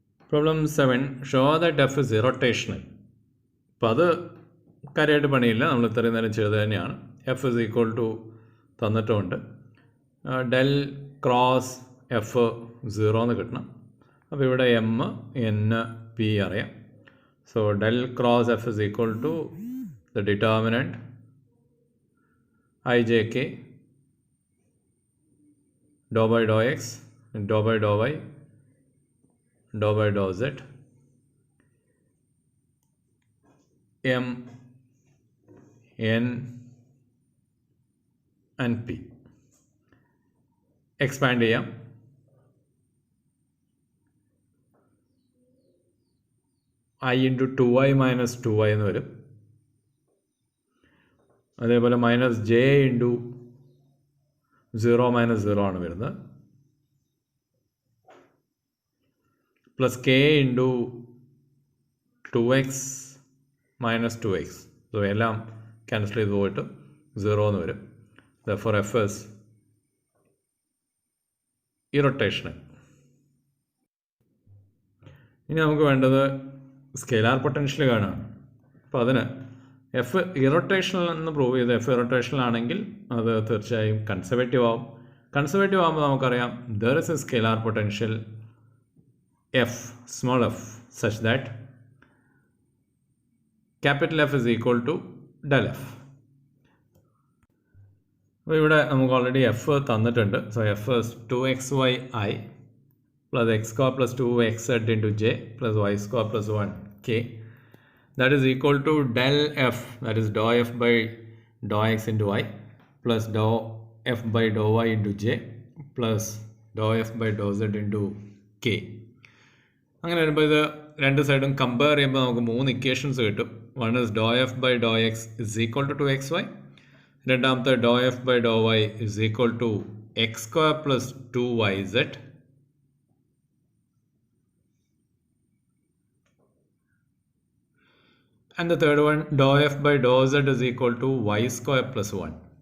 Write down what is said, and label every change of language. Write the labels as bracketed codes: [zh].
[en] Problem 7 show that F is irrotational. [ml] അപ്പോൾ അത് കാര്യമായിട്ട് പണിയില്ല, നമ്മൾ ഇത്രയും നേരം ചെയ്തത് തന്നെയാണ്. [en] F is equal to [ml] തന്നിട്ടുമുണ്ട്, [en] del cross F 0 [ml] എന്ന് കിട്ടണം. അപ്പോൾ ഇവിടെ എം എൻ പി അറിയാം. [en] So del cross f is equal to the determinant ijk dou by dou x dou by dou y dou by dou z m n and p. [ml] Expand ചെയ്യാം. [en] I into 2y minus 2y [ml] എന്ന് വരും. അതേപോലെ [en] minus J into 0 minus 0 [ml] ആണ് വരുന്നത്, [en] Plus K into 2x minus 2x. [ml] So എല്ലാം cancel ചെയ്ത് പോയിട്ട് 0 എന്ന് വരും. [en] Therefore f is irrotational. [ml] ഇനി നമുക്ക് വേണ്ടത് സ്കെലാർ പൊട്ടൻഷ്യൽ കാണാം. അപ്പോൾ അതിന് എഫ് ഇറോട്ടേഷണൽ എന്ന് പ്രൂവ് ചെയ്ത് എഫ് ഇറോട്ടേഷണൽ ആണെങ്കിൽ അത് തീർച്ചയായും കൺസർവേറ്റീവ് ആവും. കൺസർവേറ്റീവ് ആകുമ്പോൾ നമുക്കറിയാം [en] There is a scalar potential F small F such that capital F is equal to del F. [ml] അപ്പോൾ ഇവിടെ നമുക്ക് ഓൾറെഡി എഫ് തന്നിട്ടുണ്ട്. So F [en] 2xy plus x square plus 2xz into j plus y square plus 1k, that is equal to del f, that is dou f by dou x into y plus dou f by dou y into j plus dou f by dou z into k. [ml] അങ്ങനെ വരുമ്പോൾ ഇത് രണ്ട് സൈഡും compare ചെയ്യുമ്പോൾ നമുക്ക് 3 equations കിട്ടും. [en] one is dou F by dou X is equal to 2xy, [ml] രണ്ടാമത്തെ [en] Dou F by dou Y is equal to X square plus 2yz, and the third one dou f by dou z is equal to y square plus 1.